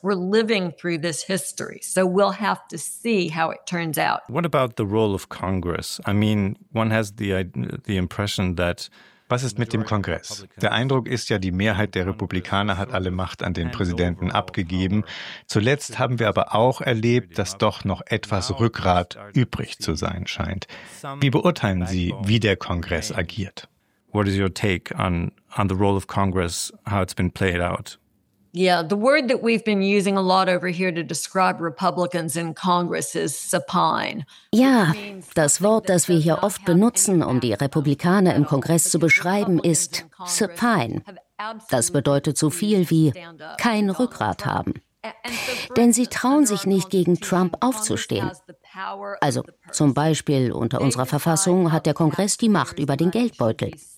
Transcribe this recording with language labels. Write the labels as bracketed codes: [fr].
[en] We're living through this history. So we'll have to see how it turns out. What about the role of Congress? I mean, one has the impression that... [de] Was ist mit dem Kongress? Der Eindruck ist ja, die Mehrheit der Republikaner hat alle Macht an den Präsidenten abgegeben. Zuletzt haben wir aber auch erlebt, dass doch noch etwas Rückgrat übrig zu sein scheint. Wie beurteilen Sie, wie der Kongress agiert? [en] What is your take on the role of Congress, how it's been played out? Yeah, the word that we've been using a lot over here to describe Republicans in Congress is supine. [de] Ja, das Wort, das wir hier oft benutzen, um die Republikaner im Kongress zu beschreiben, ist supine. Das bedeutet so viel wie kein Rückgrat haben. Denn sie trauen sich nicht, gegen Trump aufzustehen. Also zum Beispiel unter unserer Verfassung hat der Kongress die Macht über den Geldbeutel.